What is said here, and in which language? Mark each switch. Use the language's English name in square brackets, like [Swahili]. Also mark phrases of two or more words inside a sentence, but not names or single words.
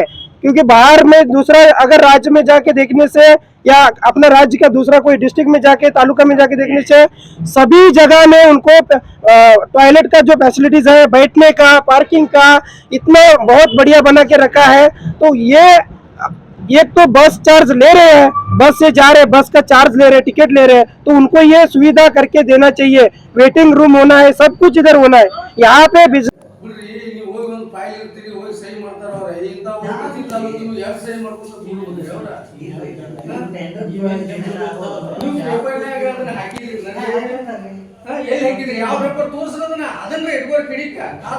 [Hindi] क्योंकि बाहर में दूसरा अगर राज्य में जाके देखने से, या अपना राज्य का दूसरा कोई डिस्ट्रिक्ट में जाके, तालुका में जाके देखने से, सभी जगह में उनको टॉयलेट का जो फैसिलिटीज है, बैठने का, पार्किंग का, इतना बहुत बढ़िया बना के रखा है। तो ये एक तो बस चार्ज ले रहे हैं, बस से जा रहे हैं, बस का चार्ज ले रहे हैं, टिकट ले रहे हैं, तो उनको ये सुविधा करके देना चाहिए। [English] waiting room [Hindi] होना है, सब कुछ इधर होना है। यहाँ पे [Kannada] ನೀವು ಹೋಗಿ ಒಂದು ಫೈಲ್ ಇರ್ತೀರಿ, ಹೋಗಿ ಸಹಿ ಮಾಡ್ತಾರ ಅವ್ರ ಇಂತ ನೀವು ಯಾರು ಸಹಿ ಮಾಡ್ಕೊಂಡು ಕೂಡ್ಬೋದು ಅವ್ರ ನೀವು ಪೇಪರ್ನಾಗ ಅದನ್ನ ಹಾಕಿದ್ರಿ, ಎಲ್ಲಿ ಹಾಕಿದ್ರಿ, ಯಾವ ಪೇಪರ್ ತೋರಿಸೋದನ್ನ ಅದನ್ನ ಇಟ್ಕೋರಿ ಕಿಡಿಕ ಕಾದ